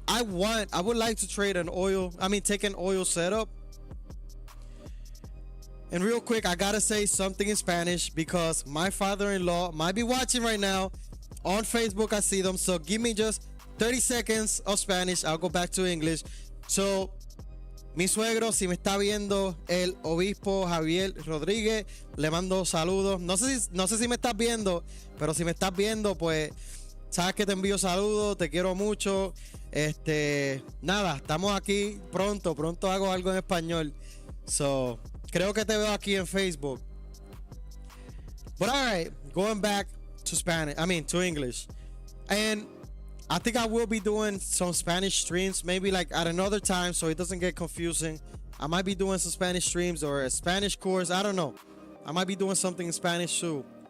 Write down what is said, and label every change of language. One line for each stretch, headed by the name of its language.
English: I would like to trade take an oil setup. And real quick, I gotta say something in Spanish because my father-in-law might be watching right now on Facebook. I see them. So give me just 30 seconds of Spanish. I'll go back to English.
Spanish: So, mi suegro, si me está viendo, el obispo Javier Rodríguez, le mando saludos. No sé si me estás viendo, pero si me estás viendo, pues sabes que te envío saludos, te quiero mucho. Nada, estamos aquí pronto hago algo en español. So, creo que te veo aquí en Facebook.
English: But all right, going back to to English. And I think I will be doing some Spanish streams, maybe like at another time, so it doesn't get confusing. I might be doing some Spanish streams or a Spanish course. I don't know. I might be doing something in Spanish too.